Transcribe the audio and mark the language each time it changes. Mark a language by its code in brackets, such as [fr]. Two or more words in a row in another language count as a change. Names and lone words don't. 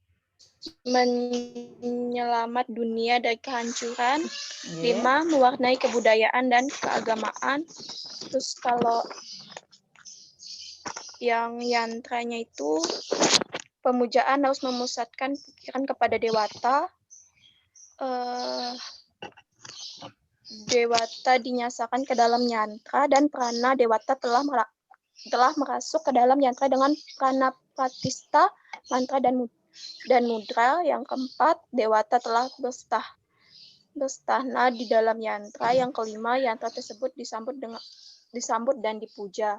[id] Menyelamat dunia dari kehancuran. 5. Mewarnai kebudayaan dan keagamaan. Terus kalau yang yantranya itu pemujaan harus memusatkan pikiran kepada dewata. Dewata dinyasakan ke dalam yantra dan prana dewata telah merasuk ke dalam yantra dengan prana pratista, mantra dan mudra. Yang keempat, dewata telah berstahna di dalam yantra. Yang kelima, yantra tersebut disambut dan dipuja.